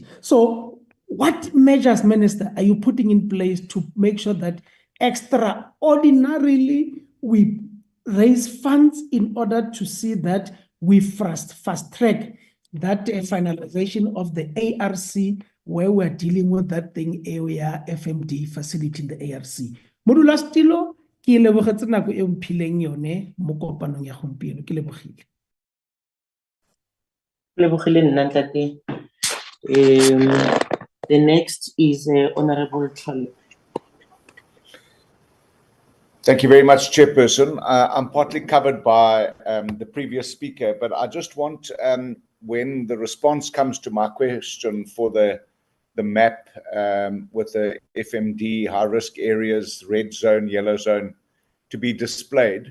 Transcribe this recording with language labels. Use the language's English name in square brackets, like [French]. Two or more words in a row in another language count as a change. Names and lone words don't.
[English] So what measures, Minister, are you putting in place to make sure that extraordinarily we raise funds in order to see that we fast track that finalization of the ARC, where we're dealing with that thing area FMD facility in the ARC? [Tswana] Modula Stilo, ke lebogetse nako e mphileng yone mo kopanong ya gompieno. Ke lebogile. Lebogile nna ntate. [English] The next is Honorable Charlie. Thank you very much, Chairperson. I'm partly covered by the previous speaker, but I just want, when the response comes to my question for the the map with the FMD, high-risk areas, red zone, yellow zone, to be displayed.